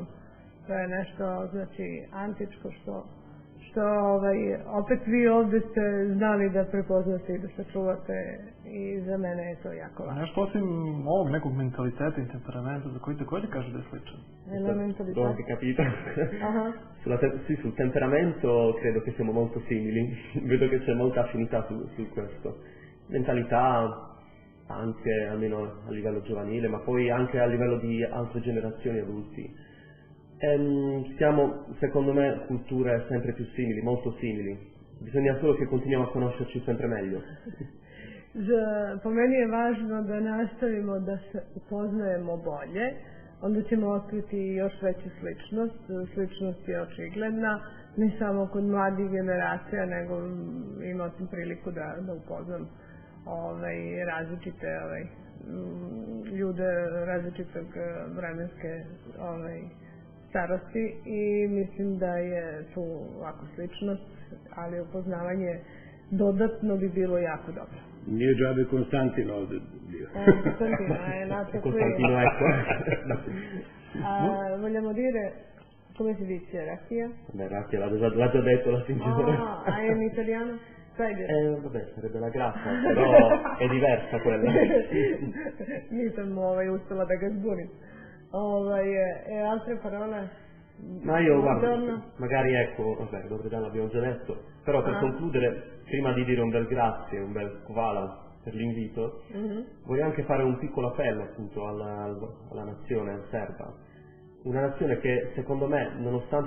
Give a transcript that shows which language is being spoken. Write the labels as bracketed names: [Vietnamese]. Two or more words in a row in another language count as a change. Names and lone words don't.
[Serbian] To je nešto, znači, antičko što opet vi ovde ste znali da prepoznate i da sačuvate i za mene je to jako važno. Nešto osim ovog nekog mentaliteta i temperamenta za koji također kaže da je sličan. [Italian] L'ho anche capito. Sul temperamento credo che siamo molto simili, vedo che c'è molta affinità su questo. Mentalità anche almeno a livello giovanile, ma poi anche a livello di altre generazioni adulti. Siamo, secondo me, culture sempre più simili, molto simili. Bisogna solo che continuiamo a conoscerci sempre meglio. [Serbian] Po meni je važno da nastavimo da se upoznajemo bolje, onda ćemo otkriti još veću sličnost. Sličnost je očigledna, ne samo kod mladih generacija, nego imao sam priliku da upoznam različite ljude različitog vremenske starosti i mislim da je tu ovako sličnost, ali upoznavanje dodatno bi bilo jako dobro. Nije džabe Konstantin ovde bio. [Italian] Konstantino è nato qui. Costantino, ecco. Vogliamo dire, come si dice, raffia? Beh, raffia, l'ha già detto la signora. Ah, è in italiano? Vabbè, sarebbe la grassa, però è diversa quella. [Serbian] Nisam uspela da ga zbunim. [Italian] E altre parole? Ma io guarda, magari ecco, vabbè, Dobrodan l'abbiamo già detto, però per concludere, prima di dire un bel grazie, un bel hvala per l'invito, vorrei anche fare un piccolo appello appunto alla nazione serba, una nazione che secondo me, nonostante